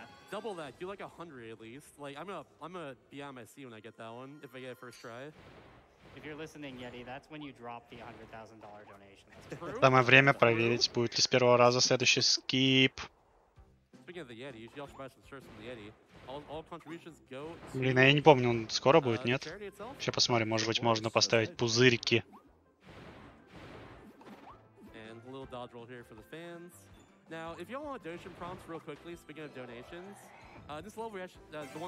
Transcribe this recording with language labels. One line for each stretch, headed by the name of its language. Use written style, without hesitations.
English: Double that. Do like 100 at least. Like I'm gonna be on my seat when I get that one if I get it first try. If you're listening, Yeti, that's when you drop the $100,000 donation.
Russian: Самое время проверить, будет ли с первого раза следующий скип.
English: Speaking of the Yeti, you should also buy some shirts from the Yeti. All contributions go to...
Russian: Блин, я не помню, он скоро будет, нет? Сейчас посмотрим, может быть, можно поставить пузырики.
English: And a little dodge roll here for the fans. Now, if you all want donation prompts real quickly, speaking of donations, this level we actually, the one